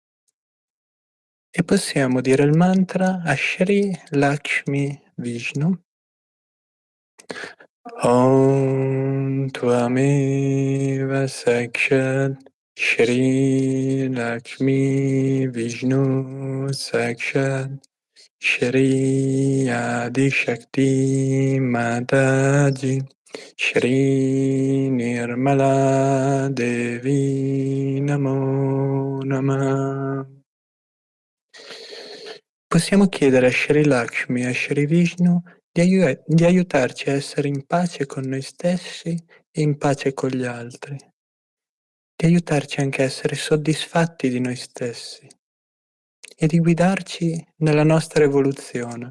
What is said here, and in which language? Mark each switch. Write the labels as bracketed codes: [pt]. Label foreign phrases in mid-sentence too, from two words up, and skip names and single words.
[it] e possiamo dire il mantra a Shri Lakshmi Vishnu. [sa] ॐ त्वमेव साक्षात् श्री लक्ष्मी विष्णु साक्षात् श्री आदिशक्ति माताजी श्री निर्मला देवी नमो नमः. [it] Possiamo chiedere a Shri Lakshmi e a Shri Vishnu di aiutarci a essere in pace con noi stessi e in pace con gli altri, di aiutarci anche a essere soddisfatti di noi stessi e di guidarci nella nostra evoluzione.